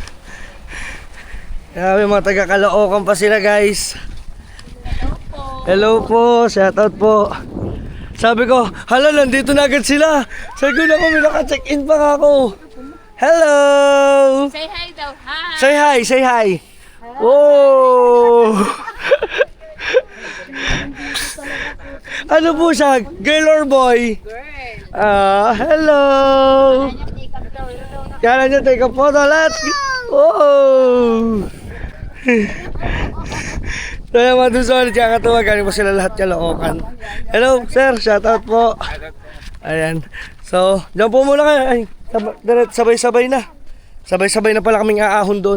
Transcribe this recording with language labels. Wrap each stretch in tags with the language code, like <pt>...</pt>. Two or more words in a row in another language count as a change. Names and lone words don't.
<tl>Grabe, mga taga Caloocan pa sila, guys.</tl> <en>Hello po, shout out po.</en> <tl>Sabi ko, hala, nandito na agad sila. Sabi ko na kami, naka-check-in pa nga ako.</tl> <en>Hello! Say hi daw. Hi. Say hi, say hi. Oh!</en> <tl>Ano po siya?</tl> <en>Girl or boy? Girl. Hello!</en> <tl>Take-up daw. Kaya nyo,</tl> <en>take a photo. Let's go! Oh!</en> <tl>Kaya mga doon solid, kakatuwa. Galing po sila lahat Caloocan.</tl> <en>Hello, sir. Shout out</en> <tl>po. Ayan. So, dyan po muna kayo. Ay, sabay-sabay na. Sabay-sabay na pala kaming aahon doon.</tl>